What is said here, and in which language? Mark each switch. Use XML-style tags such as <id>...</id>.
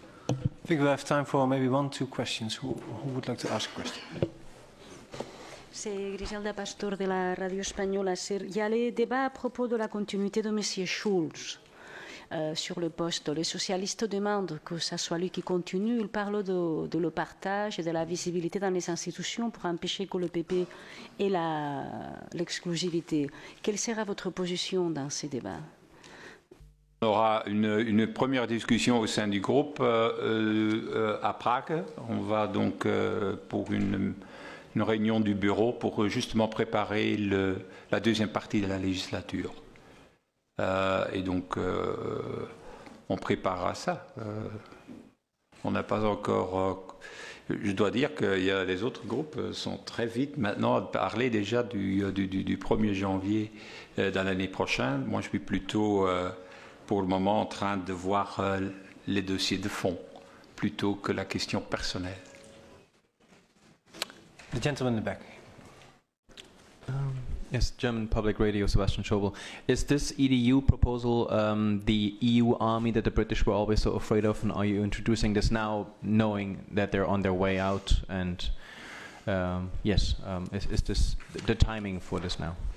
<en>I think we have time for maybe 1-2 questions. Who would like to ask a question?</en> <fr>C'est Griselda Pastor de la radio espagnole. Il y a les débats à propos de la continuité de M. Schulz sur le poste. Les socialistes demandent que ce soit lui qui continue. Ils parlent de le partage et de la visibilité dans les institutions pour empêcher que le PP ait l'exclusivité. Quelle sera votre position dans ces débats? On aura une première discussion au sein du groupe à Prague. On va donc pour une réunion du bureau pour justement préparer la deuxième partie de la législature. Et donc, on préparera ça. On n'a pas encore... je dois dire que les autres groupes sont très vite maintenant à parler déjà du 1er janvier de l'année prochaine. Moi, je suis plutôt... pour le moment en train de voir les dossiers de fond plutôt que la question personnelle.</fr> <en>The gentleman in the back. Yes, German Public Radio, Sebastian Schobel. Is this EDU proposal the EU army that the British were always so afraid of, and are you introducing this now knowing that they're on their way out? And is this the timing for this now?</en>